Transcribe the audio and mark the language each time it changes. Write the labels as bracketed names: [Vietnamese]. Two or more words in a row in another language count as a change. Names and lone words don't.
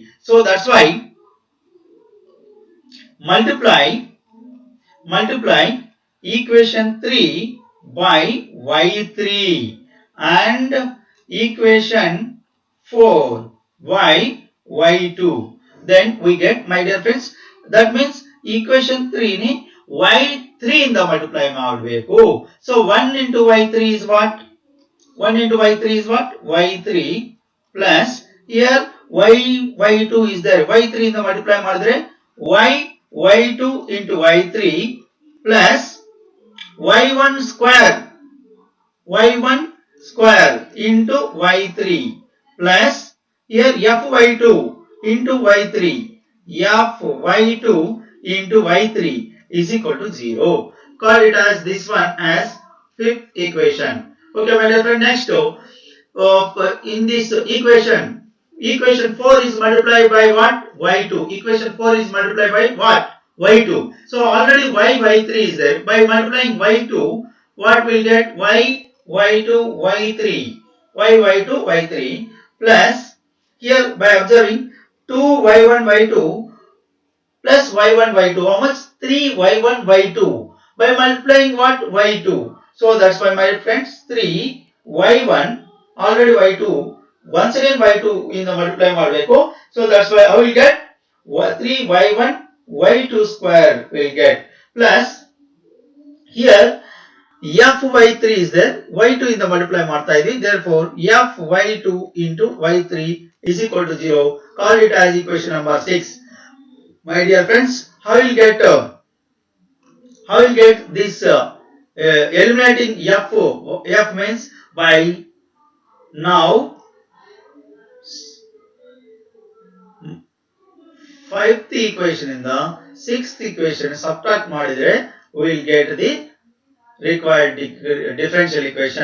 [English] So that's why multiply equation 3 by y3 and equation 4 by y2. Then we get, my dear friends, that means equation 3 ni y3 [Kannada] ಇಂದ multiply ಮಾಡಬೇಕು. [English] So 1 into y3 is what? 1 into y3 is what? y3 plus here y2 is there. y3 [Kannada] ಇಂದ multiply ಮಾಡಿದ್ರೆ [English] y2 into y3 plus y1 square into y3 plus here fy2 into y3 fy2 into y3 is equal to 0. Call it as this one as fifth equation. Okay my dear friend, next in this equation 4 is multiplied by what? Y2. Equation 4 is multiplied by what? Y2. So already y3 is there. By multiplying y2, what will get? y2 y3 y2 y3 plus here by observing 2y1 y2 plus y1 y2. How much? 3y1 y2. By multiplying what? y2. So that's why my friends 3y1 already y2. Once again y2 in the [Kannada] multiply ಮಾಡಬೇಕು. [English] So that's why I will get 3y1 y2 square will get plus here fy3 is there, y2 in the [Kannada] multiply ಮಾಡ್ತಾ ಇದೀವಿ. [English] Therefore fy2 into y3 is equal to 0. Call it as equation number 6. My dear friends, how will get this eliminating f means by now 5th equation in the 6th equation [Kannada] subtract ಮಾಡಿದ್ರೆ [English] we will get the required differential equation.